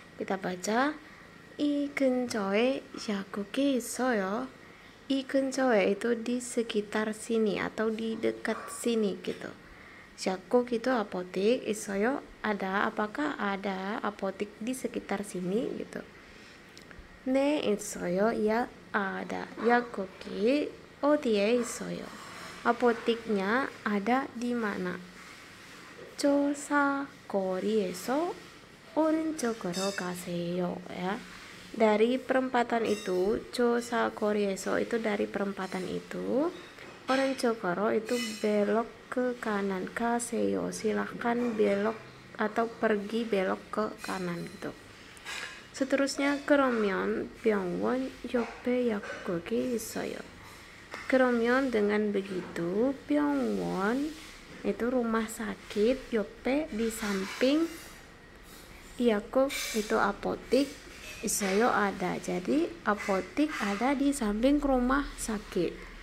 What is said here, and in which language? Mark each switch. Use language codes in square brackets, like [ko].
[id] Kita baca, [ko] 이 근처에 약국이 있어요. 이 근처에 [id] itu di sekitar sini atau di dekat sini gitu. 약국 itu apotik, 있어요 ada, apakah ada apotik di sekitar sini gitu. [ko] 네, 있어요. [id] ya ada. [ko] 약국이 어디에 있어요? [id] apotiknya ada di mana? [ko] 조사거리에서 오른쪽으로 가세요 ya. [id] Dari perempatan itu, 조사거리에서 itu dari perempatan itu, 오른쪽으로 itu belok ke kanan, 가세요 silahkan belok atau pergi belok ke kanan gitu. Seterusnya, [ko] 그러면 병원 옆에 약국이 있어요. [id] 그러면 dengan begitu, 병원 itu rumah sakit, 옆에 di samping, 약국 itu apotik, 있어요 ada. Jadi apotik ada di samping rumah sakit.